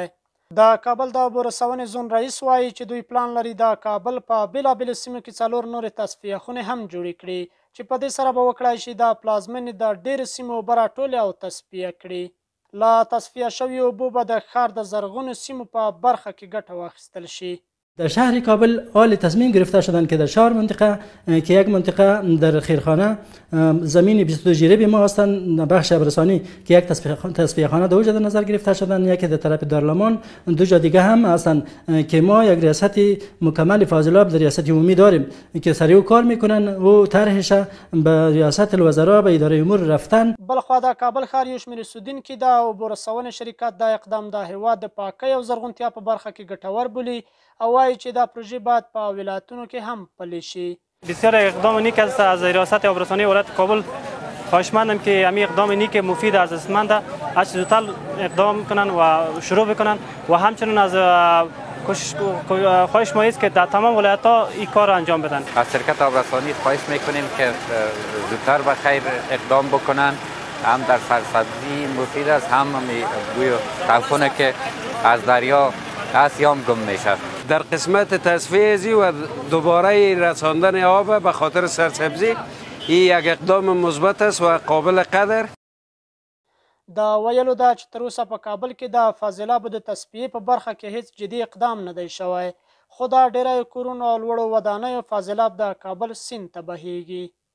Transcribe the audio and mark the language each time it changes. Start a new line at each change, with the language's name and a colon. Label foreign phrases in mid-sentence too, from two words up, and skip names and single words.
Pashto: د کابل د اوبو رسونې زون رئیس وایي چې دوی پلان لري د کابل په بېلابېلو سیمو کې 4 نورې تصفیه خونې هم جوړې کړي چې په دې سره به وکړای شي د پلازمینې د ډېرو سیمو اوبه راټولې او تصفیه کړي. له تصفیه شویو اوبو به د ښار د زرغونو سیمو په برخه کې ګټه واخیستل شي.
Persian: در شهر کابل حال تصمیم گرفته شدند که در 4 منطقه که یک منطقه در خیرخانه زمین 22 جریب ما هستند، بخش ابرسانی که یک تصفیه خانه دو جا در نظر گرفته شدند، یکی در طرف دارالمان، دو جا دیگه هم هستند که ما یک ریاست مکمل فاضلاب در ریاست عمومی داریم که سریع کار میکنن و طرحش به ریاست الوزرا به اداره امور رفتن.
Pashto: بلخوا د کابل ښار یو شمېر اوسېدونکي د اوبو رسونې شرکت د اقدام د هیواد د پاکۍ او زرغونتیا په برخه کې ګټور بولي او وایي چې دا پروژې باید په ولایتونو کې هم پلي شي.
Persian: بسیار اقدام نیک است از ریاست آبرسانی ولایت کابل. خواهشمندم که همین اقدام نیک مفید ارزشمند از زودتر اقدام کنن و شروع بکنن و همچنین از خواهش ما است که در تمام ولایت ها این کار انجام بدن. از شرکت آبرسانی خواهش میکنیم که زودتر به خیر اقدام بکنن، هم در سرسبزی مفید است، هم بوی طوفانی که از دریا سیام گم میشه. در قسمت تصفیه زی و دوباره رساندن آب به خاطر سرسبزی این یک اقدام مثبت است و قابل قدر.
Pashto: د ویلو ده چې تر اوسه په کابل کې د فاضلابو د تصفیې په برخه کې هیڅ جدي اقدام نه دی شوی، خو د ډیری کورونو او لوړو ودانیو فاضلاب د کابل سیند ته بهیږي.